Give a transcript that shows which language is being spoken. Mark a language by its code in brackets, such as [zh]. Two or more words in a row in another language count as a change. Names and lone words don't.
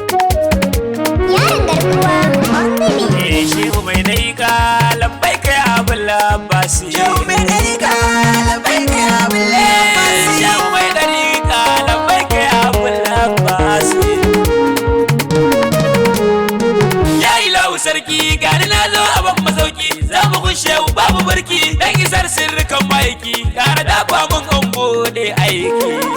[ha] Yaron garkuwa, [en] on the beat. [ha] Eh, shehu mai dariƙa, [ar] لبيك يا أبا العباس. [ha] Shehu mai dariƙa, [ar] لبيك يا أبا العباس. [ha] Eh, shehu mai dariƙa, [ar] لبيك يا أبا العباس. [ha] Ya ilahu sarki, gani na zo a ban masauki, za mu kun shehu babu barki, dan isar sirrikan maiki, tare da kwa mun an bude aiki.